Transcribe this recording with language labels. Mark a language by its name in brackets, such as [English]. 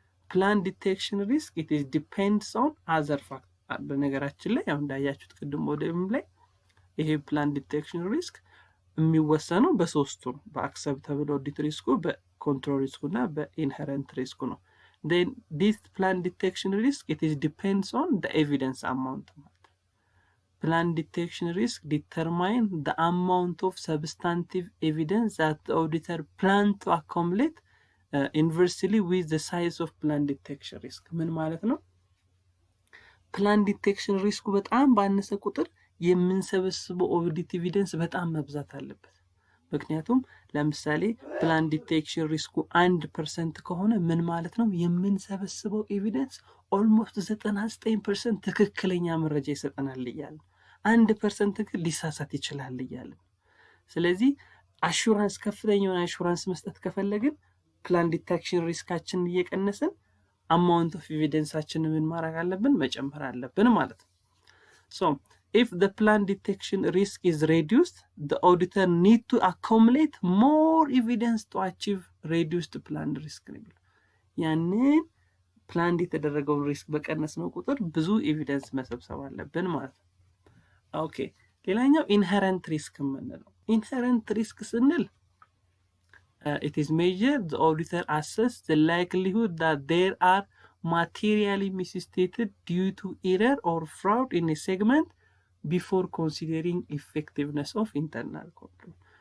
[Amharic] ፕላን ዲቴክሽን ሪስክ [English] it is depends on other factors [Amharic] በነገራችን ላይ ያው እንዳያችሁት ቅድም ወደም ላይ ይሄ ፕላን ዲቴክሽን ሪስክ የሚወሰነው በሶስቱ በአክሰፕታብል ኦዲት ሪስኩ በኮንትሮል ሪስኩና በኢንሄረንት ሪስኩ ነው [English] then this plan detection risk, it is depends on the evidence amount. Plan detection risk determine the amount of substantive evidence that the auditor plan to accumulate inversely with the size of plan detection risk. [Amharic] ምን ማለት ነው? ፕላን ዲቴክሽን ሪስኩ በጣም ባነሰ ቁጥር የምንሰበስበው ኦዲት ኤቪደንስ በጣም መብዛት አለበት። ምክንያቱም ለምሳሌ ፕላን ዲቴክሽን ሪስኩ 1% ከሆነ ምን ማለት ነው? የምንሰበስበው ኤቪደንስ ኦልሞስት 99% ትክክለኛ መረጃ ይሰጠናል እያለ 1% ግን ሊሳሳት ይችላል እያለ። ስለዚህ አሹራንስ ከፍተኛውን አሹራንስ መስጠት ከፈለግን ፕላን ዲቴክሽን ሪስካችንን እየቀነስን አማውንት ኦፍ ኤቪደንሳችንን ምን ማድረግ አለብን? መጨመር አለብን ማለት ነው። [English] So if the plan detection risk is reduced, the auditor need to accumulate more evidence to achieve reduced plan risk. [Amharic] ያንን ፕላን የተደረገውን ሪስክ በቀነስነው ቁጥር ብዙ ኤቪደንስ መሰብሰብ አለብን ማለት ነው። ኦኬ ሌላኛው ኢንሄረንት ሪስክ የምንለው ኢንሄረንት ሪስክ ስንል [English] it is measured the auditor assess the likelihood that there are materially misstated due to error or fraud in a segment before considering effectiveness of internal control.